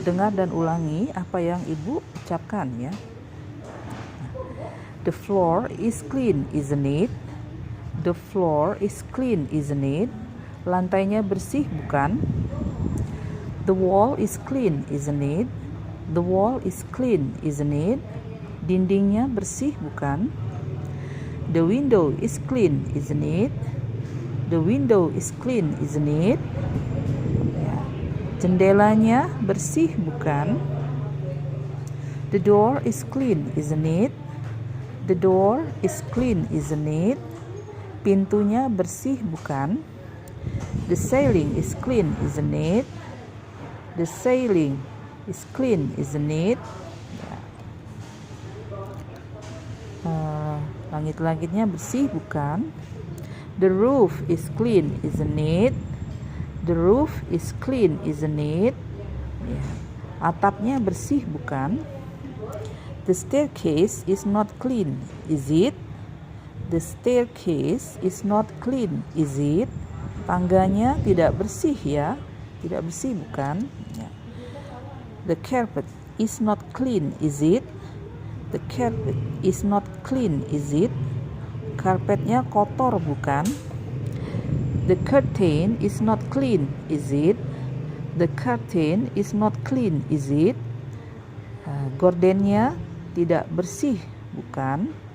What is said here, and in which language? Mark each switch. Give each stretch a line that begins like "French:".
Indonesian: Dengar dan ulangi apa yang ibu ucapkan ya.
English: The floor is clean, isn't it? The floor is clean, isn't it?
Indonesian: Lantainya bersih, bukan?
English: The wall is clean, isn't it? The wall is clean, isn't it?
Indonesian: Dindingnya bersih, bukan?
English: The window is clean, isn't it? The window is clean, isn't it?
Indonesian: Ya. Jendelanya bersih, bukan?
English: The door is clean, isn't it? The door is clean, isn't it?
Indonesian: Pintunya bersih, bukan?
English: The ceiling is clean, isn't it? The ceiling is clean, isn't it?
Indonesian: Langit-langitnya bersih, bukan?
English: The roof is clean, isn't it? The roof is clean, isn't it?
Indonesian: Atapnya bersih, bukan?
English: The staircase is not clean, is it? The staircase is not clean, is it?
Indonesian: Tangganya tidak bersih ya, tidak bersih bukan? Ya.
English: The carpet is not clean, is it? The carpet is not clean, is it?
Indonesian: Karpetnya kotor bukan?
English: The curtain is not clean, is it? The curtain is not clean, is it?
Indonesian: Gordennya tidak bersih, bukan?